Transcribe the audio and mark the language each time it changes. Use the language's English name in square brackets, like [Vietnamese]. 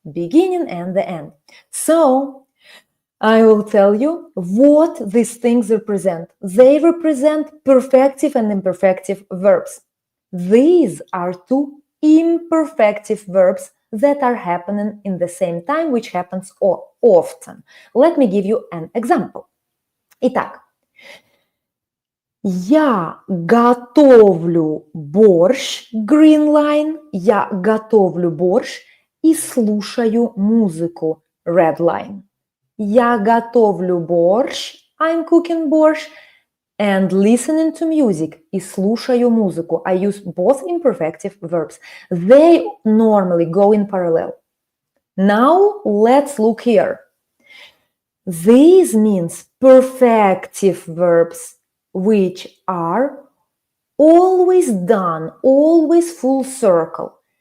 [English] Beginning and the end. So, I will tell you what these things represent. They represent perfective and imperfective verbs. These are two imperfective verbs that are happening in the same time, which happens often. Let me give you an example. [Russian] Итак, я готовлю борщ, [English] green line, [Russian] я готовлю борщ и слушаю музыку, [English] red line. [Russian] Я готовлю борщ, [English] I'm cooking борщ, and listening to music, [Russian] и слушаю музыку. [English] I use both imperfective verbs. They normally go in parallel. Now, let's look here. This means perfective verbs, which are always done, always full circle.